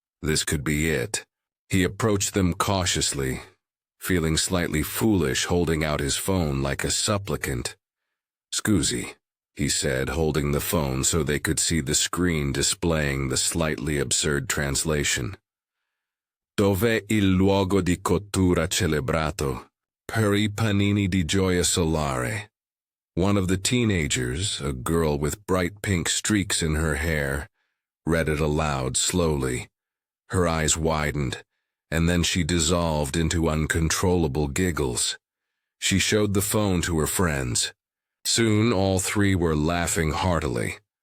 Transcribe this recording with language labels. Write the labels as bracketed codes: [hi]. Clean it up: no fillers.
[en] This could be it. He approached them cautiously, feeling slightly foolish holding out his phone like a supplicant. "Scusi," he said, holding the phone so they could see the screen displaying the slightly absurd translation. [it] "Dov'è il luogo di cottura celebrato per I panini di gioia solare?" [en] One of the teenagers, a girl with bright pink streaks in her hair, read it aloud slowly. Her eyes widened, and then she dissolved into uncontrollable giggles. She showed the phone to her friends. Soon all 3 were laughing heartily.